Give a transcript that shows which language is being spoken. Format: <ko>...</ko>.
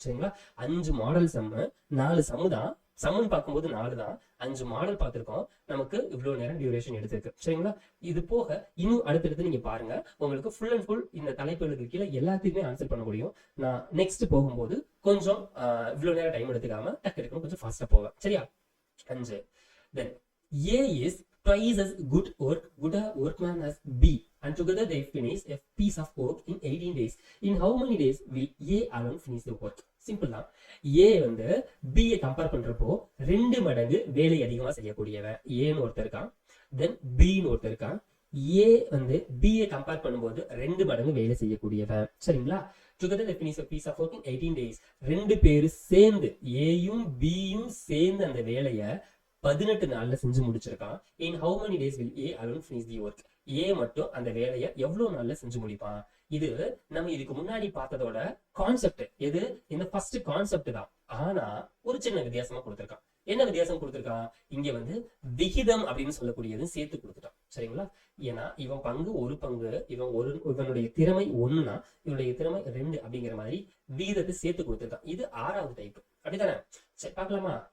<ta>சரிங்களா? 5 மாடல் சம்மு, 4 சம்மு தான். சம்மன் பார்க்கும்போது 4 தான். 5 மாடல் பார்த்திருக்கோம். நமக்கு இவ்வளவு நேரம் டியூரேஷன் எடுத்திருக்கு. சரிங்களா? இது போக இன்னும் அடுத்தடுத்து நீங்க பாருங்க, உங்களுக்கு ஃபுல் அண்ட் ஃபுல் இந்த தலைப்புகளுக்கு கீழே எல்லாத்துக்குமே ஆன்சர் பண்ண முடியும். நான் நெக்ஸ்ட் போகும்போது கொஞ்சம் இவ்வளவு நேரம் டைம் எடுத்துக்காம டக்கு கொஞ்சம் ஃபாஸ்டா போவேன். சரியா? 5.</ta> <en>Then A is twice as good a workman as B, and together they finish a piece of work in 18 days. In how many days will A alone finish the work?</en> <ta>Simple தான். ஏ வந்து B compare பண்றப்போ 2 மடங்கு வேலை அதிகமா செய்யக்கூடியவன் ஏன்னு ஒருத்தர் இருக்கான். தென் பின்னு ஒருத்தர் இருக்கான். ஏ வந்து பி கம்பேர் பண்ணும்போது 2 மடங்கு வேலை செய்யக்கூடியவன். சரிங்களா?</ta> <en>Together they finish a piece of work in 18 days.</en> <ta>2 பேரும் சேர்ந்து ஏயும் பியும் சேர்ந்து அந்த வேலையை 18 நாள்ல செஞ்சு முடிச்சிருக்கான்.</ta> <en>In how many days will A alone finish the work?</en> <ta>ஏ மட்டும் அந்த வேலையை எவ்வளவு நாள்ல செஞ்சு முடிப்பான்? இது நம்ம இதுக்கு முன்னாடி பார்த்ததோட கான்செப்ட். எது? இந்த ஃபர்ஸ்ட் கான்செப்ட் தான். ஆனா ஒரு சின்ன வித்தியாசமா கொடுத்திருக்கான். என்ன வித்தியாசம் கொடுத்திருக்கான்? இங்க வந்து விகிதம் அப்படின்னு சொல்லக்கூடியது சேர்த்து கொடுத்துட்டான். சரிங்களா? ஏன்னா இவன் பங்கு ஒரு பங்கு, இவனுடைய திறமை 1னா இவனுடைய திறமை 2 அப்படிங்கிற மாதிரி விகிதத்தை சேர்த்து கொடுத்திருக்கான். இது 6வது டைப். அப்படித்தானே? சரி பார்க்கலாமா?</ta>